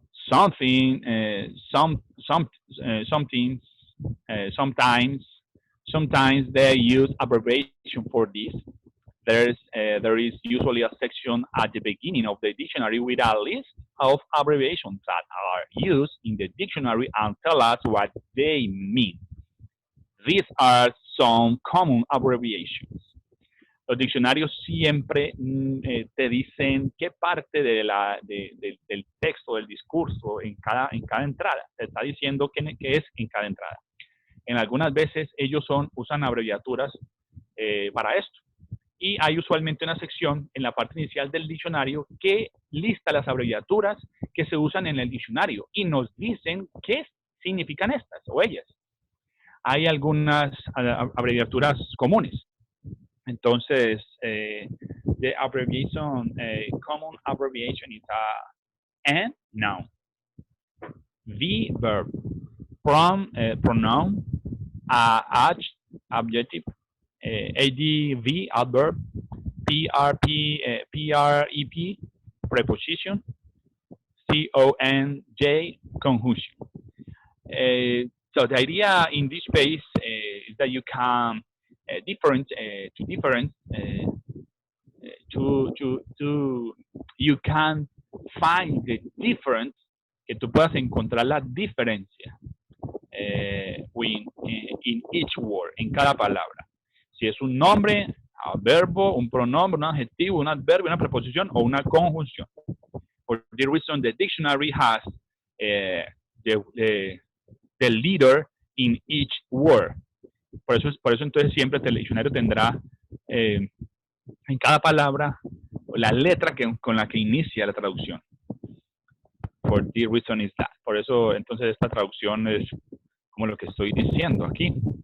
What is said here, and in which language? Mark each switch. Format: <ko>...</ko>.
<en>Something, sometimes they use abbreviation for this. There is usually a section at the beginning of the dictionary with a list of abbreviations that are used in the dictionary and tell us what they mean. These are some common abbreviations.</en> <es>Los diccionarios siempre te dicen qué parte del texto, del discurso, en cada entrada. Te está diciendo qué es en cada entrada. En algunas veces ellos usan abreviaturas para esto. Y hay usualmente una sección en la parte inicial del diccionario que lista las abreviaturas que se usan en el diccionario y nos dicen qué significan estas o ellas. Hay algunas abreviaturas comunes.</es> <en>Entonces, the abbreviation, common abbreviation is N, noun, V, verb, pronoun, adjective, ADV, adverb, PREP, preposition, CONJ, conjunction. So the idea in this page is that you can to you can find the difference,</en> <es>que tú puedas encontrar la diferencia</es> <en>in each word,</en> <es>en cada palabra. Si es un nombre, un verbo, un pronombre, un adjetivo, un adverbio, una preposición o una conjunción.</es> <en>For the reason the dictionary has the leader in each word.</en> <es>Por eso entonces siempre el diccionario tendrá en cada palabra la letra con la que inicia la traducción.</es> <en>For the reason is that.</en> <es>Por eso entonces esta traducción es como lo que estoy diciendo aquí.</es>